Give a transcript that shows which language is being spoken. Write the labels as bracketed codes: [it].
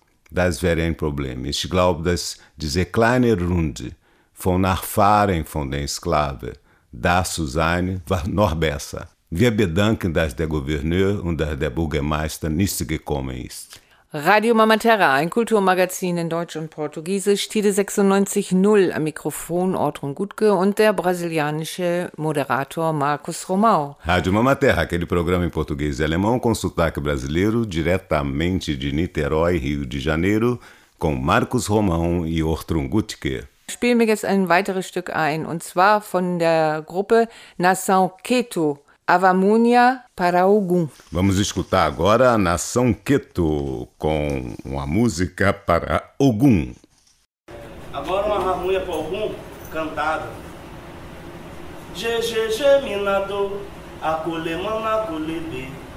[de] Das wäre ein Problem. Ich glaube, dass diese kleine Runde von Nachfahren von den Sklaven da zu sein, war noch besser. Wir bedanken, dass der Gouverneur und dass der Bürgermeister nicht gekommen ist. Radio Mama Terra, ein Kulturmagazin in Deutsch und Portugiesisch, Tide 96.0 am Mikrofon Ortrun Gutke und der brasilianische Moderator Marcos Romão. [pt] Radio Mama Terra, aquele programa em português e alemão com sotaque brasileiro, diretamente de Niterói, Rio de Janeiro, com Marcos Romão e Ortrun Gutke. [de] Ich spiele mir jetzt ein weiteres Stück ein, und zwar von der Gruppe Nação Keto. [pt] Avamunia para Ogum. Vamos escutar agora a Nação Keto com uma música para Ogum. Agora uma avamunia para Ogum, cantada. GGG minado, acolhe mana colebe.